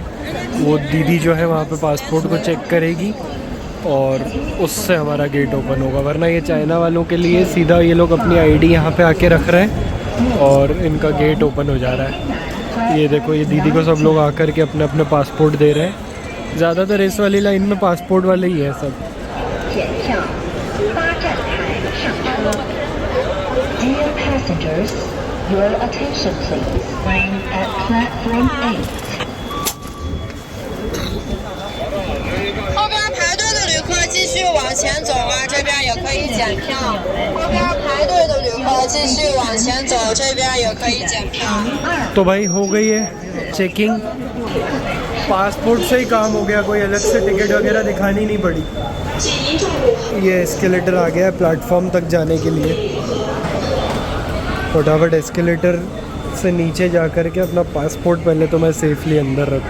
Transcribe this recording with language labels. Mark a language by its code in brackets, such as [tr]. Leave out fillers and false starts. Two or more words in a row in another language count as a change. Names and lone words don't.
[hi] वो दीदी जो है वहाँ पे पासपोर्ट को चेक करेगी और उससे हमारा [en] gate open [hi] होगा, वरना ये चाइना वालों के लिए सीधा ये लोग अपनी आईडी यहाँ पे आके रख रहे हैं और इनका [en] gate open [hi] हो जा रहा है। ये देखो ये दीदी को सब लोग आकर के अपने अपने पासपोर्ट दे रहे हैं। ज़्यादातर इस वाली लाइन में पासपोर्ट वाले ही है सब। [en] Dear passengers, your attention please. Train at platform 8. [zh] 后边排队的旅客继续往前走啊，这边也可以检票。后边排队的旅客继续往前走，这边也可以检票。 [hi] तो भाई हो गई है चेकिंग, पासपोर्ट से ही काम हो गया, कोई अलग से टिकट वगैरह दिखानी नहीं पड़ी। ये एस्केलेटर आ गया है प्लेटफॉर्म तक जाने के लिए। फटाफट एस्केलेटर से नीचे जा कर के अपना पासपोर्ट पहले तो मैं सेफली अंदर रखूँ।